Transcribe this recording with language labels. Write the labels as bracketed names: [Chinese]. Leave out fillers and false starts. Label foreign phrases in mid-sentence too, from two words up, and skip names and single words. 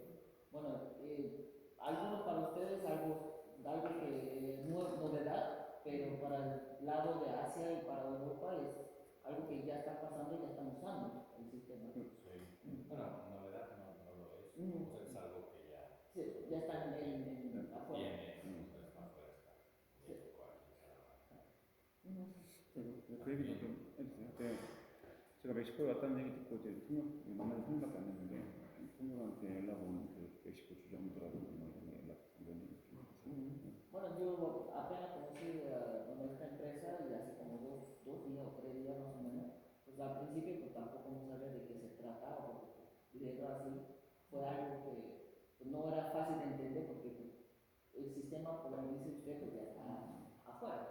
[Spanish] Bueno, algunos para ustedes algo que no es novedad, pero para el lado de Asia y para Europa es algo que ya está pasando y ya están usando el sistema. Sí. Bueno, novedad no lo es. Mm. O sea, es algo que ya Sí, ya están afuera. tiene, es más fresca. Sí. [Korean] 그 얘기도 좀 해주세요. 제가 멕시코에 왔다는 얘기 듣고 이제 만나서 생각밖에 안 했는데 통역한테 연락 온 그 멕시코 주정들하고 이런 연락 이런 얘기 좀 해주세요. [Spanish] Bueno, yo apenas conocí nuestra empresa y hace como dos días o 3 días más o menos. Pues al principio pues, tampoco no sabía de qué se trataba, porque leerlo así fue algo que pues, no era fácil de entender porque pues, el sistema, como dice usted, pues, ya está afuera.